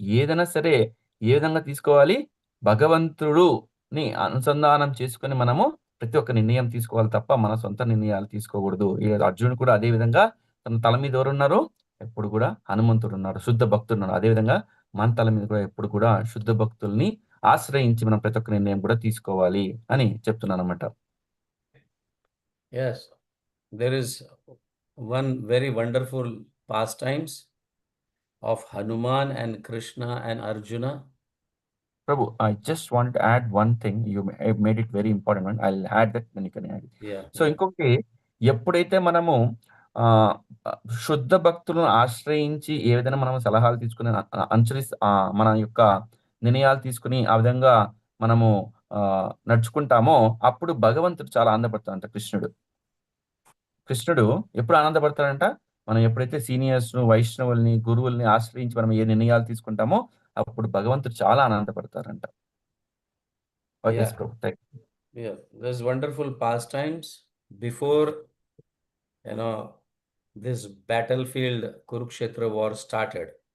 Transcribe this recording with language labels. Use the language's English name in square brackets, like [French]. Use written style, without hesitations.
[Telugu] ఏదైనా సరే ఏ విధంగా తీసుకోవాలి? భగవంతుడుని అనుసంధానం చేసుకొని మనము ప్రతి ఒక్క నిర్ణయం తీసుకోవాలి తప్ప, మన సొంత నిర్ణయాలు తీసుకోకూడదు. ఈ అర్జునుడు కూడా అదే విధంగా తన తల మీద ఎవరున్నారు? ఎప్పుడు కూడా హనుమంతుడున్నాడు. శుద్ధ భక్తుడున్నాడు. అదే విధంగా మన తల మీద కూడా ఎప్పుడు కూడా శుద్ధ భక్తుల్ని ఆశ్రయించి మనం ప్రతి ఒక్క నిర్ణయం కూడా తీసుకోవాలి అని చెప్తున్నానన్నమాట. [English] Yes, there is one very wonderful pastimes of Hanuman and Krishna and Arjuna. Prabhu, I just want to add one thing. You made it very important one. I'll add that, then you can add it. Yeah, so yeah. [Telugu] ఇంకొకటి, ఎప్పుడైతే మనము ఆహ్, శుద్ధ భక్తులను ఆశ్రయించి ఏ విధంగా మనం సలహాలు తీసుకొని మన యొక్క నిర్ణయాలు తీసుకొని ఆ విధంగా మనము నడుచుకుంటామో అప్పుడు భగవంతుడు చాలా ఆనందపడతాడంట కృష్ణుడు. కృష్ణుడు ఎప్పుడు ఆనందపడతాడంట? మనం ఎప్పుడైతే సీనియర్స్‌ను, వైష్ణవుల్ని, గురువుల్ని ఆశ్రయించి మనం ఏ నిర్ణయాలు తీసుకుంటామో అప్పుడు భగవంతుడు చాలా ఆనందపడతారంట. Yeah, [English] Yes Prabhu. Thank you. yeah. There's wonderful pastimes before, you know, this battlefield Kurukshetra war started.